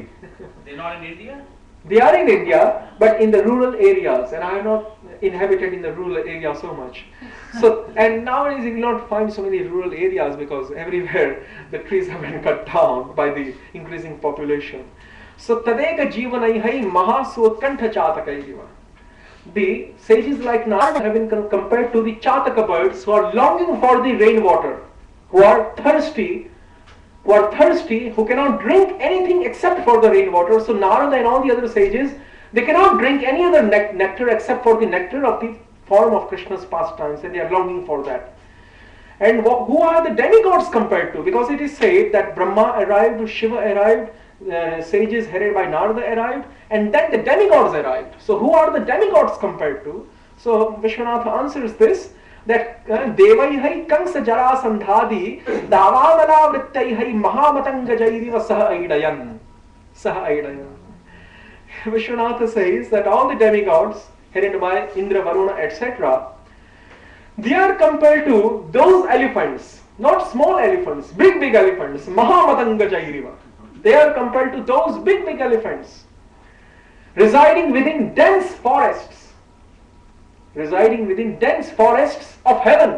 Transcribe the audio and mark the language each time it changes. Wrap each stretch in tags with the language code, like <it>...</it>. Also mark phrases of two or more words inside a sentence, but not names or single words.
<en>They're not in India? They are in India, but in the rural areas, and I have not inhabited in the rural area so much. So, and nowadays you will not find so many rural areas because everywhere the trees have been cut down by the increasing population. So,</en> <sa>tadeka jivanaihi mahasotkantha chatakairiva.</sa> <en>The sages like Narada have been compared to the Chataka birds who are longing for the rainwater, who are thirsty, who cannot drink anything except for the rainwater. So Narada and all the other sages, they cannot drink any other nectar except for the nectar of the form of Krishna's pastimes, and they are longing for that. And who are the demigods compared to? Because it is said that Brahma arrived, Shiva arrived, sages headed by Narada arrived, and then the demigods arrived. So who are the demigods compared to? So Vishwanatha answers this, that</en> <sa>Devaihai Kansa Jarasandhadi Davamala Vrittaihai Mahamatanga Jairiva Saha Aidayan.</sa> <en>Vishwanatha says that all the demigods headed by Indra, Varuna, etc., They are compared to those elephants, not small elephants, big elephants,</en> <sa>Mahamatanga Jairiva.</sa> <en>They are compared to those big elephants residing within dense forests, of heaven.</en>